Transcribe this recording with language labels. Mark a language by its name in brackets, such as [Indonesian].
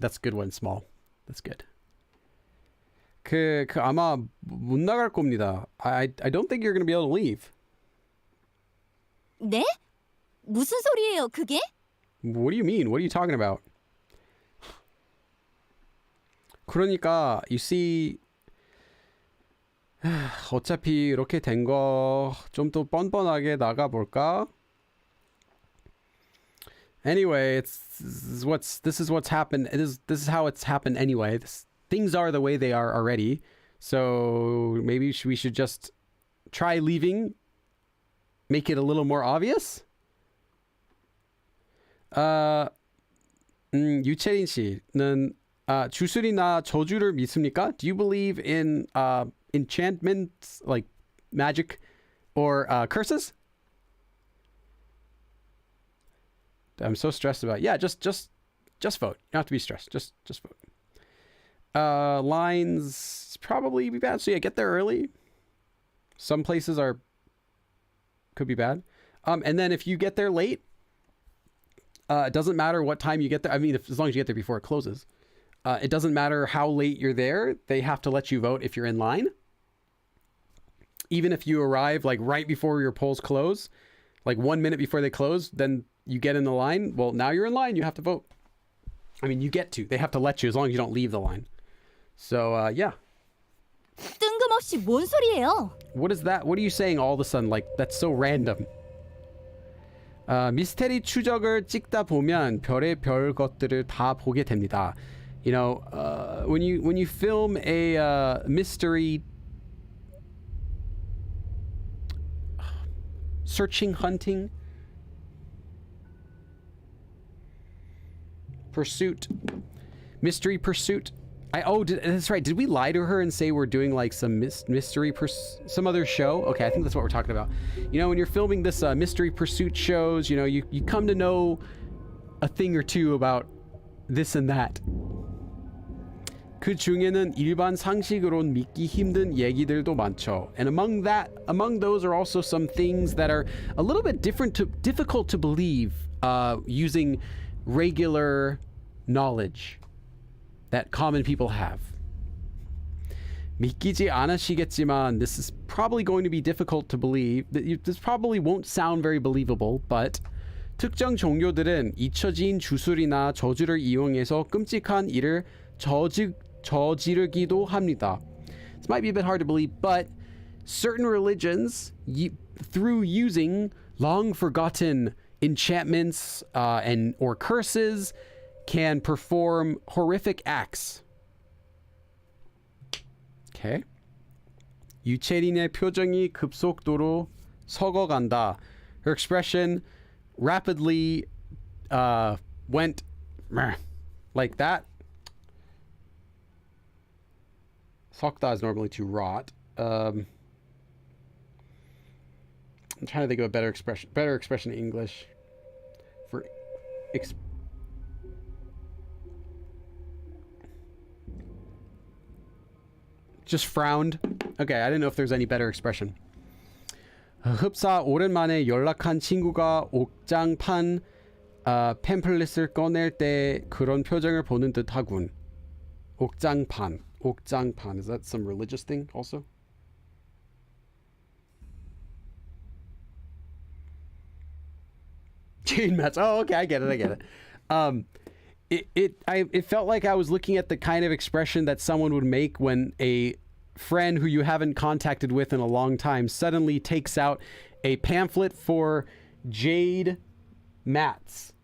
[English] That's a good one, small. That's good. [Korean] 아마 못 나갈 겁니다. [English] I don't think you're going to be able to leave. [Korean] 네? 무슨 소리예요, 그게? [English] What do you mean? What are you talking about? [Korean] 그러니까 [English] you see [Korean] 어차피 이렇게 된 거 좀 더 뻔뻔하게 나가 볼까? [English] Anyway, this is what's happened. This is how it's happened anyway. Things are the way they are already. So maybe we should just try leaving. Make it a little more obvious. 유채린 씨는 주술이나 저주를 믿습니까? Do you believe in enchantments like magic or curses? I'm so stressed about it. Yeah, just vote. You don't have to be stressed. Just vote. Lines probably be bad. So yeah, get there early. Some places could be bad. And then if you get there late, it doesn't matter what time you get there. I mean, as long as you get there before it closes. It doesn't matter how late you're there. They have to let you vote if you're in line. Even if you arrive like right before your polls close, like 1 minute before they close, then you get in the line. Well, now you're in line. You have to vote. I mean, you get to. They have to let you as long as you don't leave the line. So, yeah. [Korean] 뜬금없이 뭔 소리예요? [English] What is that? What are you saying all of a sudden? Like, that's so random. [Korean] 미스테리 추적을 찍다 보면 별의 별 것들을 다 보게 됩니다. [English] You know, when you film a mystery searching, hunting, pursuit, mystery pursuit. That's right. Did we lie to her and say we're doing like some mystery some other show? Okay, I think that's what we're talking about. You know, when you're filming this mystery pursuit shows, you know, you come to know a thing or two about this and that. [Korean] 그 중에는 일반 상식으론 믿기 힘든 얘기들도 많죠. [English] And among those are also some things that are a little bit difficult to believe using regular knowledge that common people have. [Korean] 믿기지 않으시겠지만 [English] this is probably going to be difficult to believe. This probably won't sound very believable, but [Korean] 특정 종교들은 잊혀진 주술이나 저주를 이용해서 끔찍한 일을 저지르기도 합니다. [English] This might be a bit hard to believe, but certain religions, through using long forgotten enchantments or curses, can perform horrific acts. Okay. [Korean] 유채린의 표정이 급속도로 썩어간다. [English] Her expression rapidly went like that. 썩다 is normally to rot. I'm trying to think of a better expression in English for just frowned. Okay, I didn't know if there's any better expression. [Korean] 흡사 오랜만에 연락한 친구가 옥장판 팸플릿을 꺼낼 때 그런 표정을 보는 듯 하군. 옥장판. [English] Is that some religious thing also? Chain mats. Oh, okay, I get it. It felt like I was looking at the kind of expression that someone would make when a friend who you haven't contacted with in a long time suddenly takes out a pamphlet for jade mats.